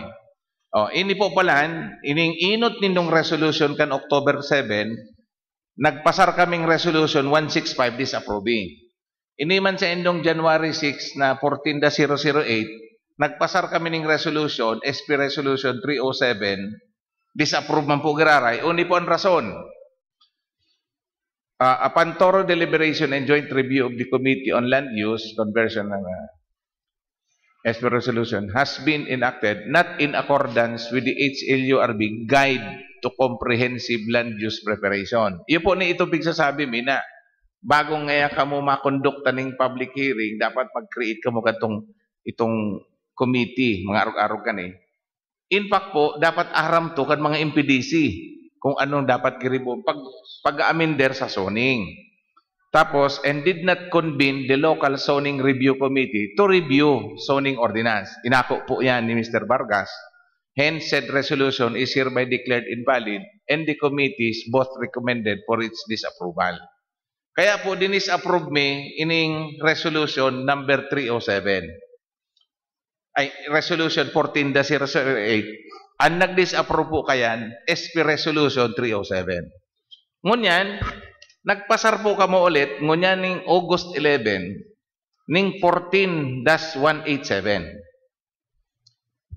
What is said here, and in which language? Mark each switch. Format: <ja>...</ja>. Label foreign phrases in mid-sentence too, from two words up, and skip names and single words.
<bik>Oh, ini po palan, ining inot nindong resolution kan October 7, nagpasar kaming resolution 165 disapproving. Ini man sa endong January 6 na 14-008, nagpasar kami ning resolution, SP Resolution 307, disapprove man po giraray. Uni po ang rason.</bik> <en>Upon thorough deliberation and joint review of the Committee on Land Use, conversion ng SP Resolution, has been enacted not in accordance with the HLURB Guide to Comprehensive Land Use Preparation.</en> <bik>Iyo po ni ito bigsasabi mi na bagong ngaya ka mo makondukta ng</bik> <en>public hearing,</en> <bik>dapat mag-create ka mo itong committee, mga arog-arog ka ni.</bik> <en>In fact</en> <bik>po, dapat aram to kan mga MPDC kung anong dapat kiribon pag-aminder sa zoning. Tapos,</bik> <en>and did not convene the local zoning review committee to review zoning ordinance.</en> <bik>Inako po yan ni Mr. Vargas.</bik> <en>Hence, said resolution is hereby declared invalid and the committee is both recommended for its disapproval.</en> <bik>Kaya po dinis-approve mi ining resolution number 307. Ay, resolution 14-008. Ang nag-disapprove po kayan, SP Resolution 307. Ngunyan, nagpasar po kamo ulit, ngunyan ning August 11, ning 14-187.</bik>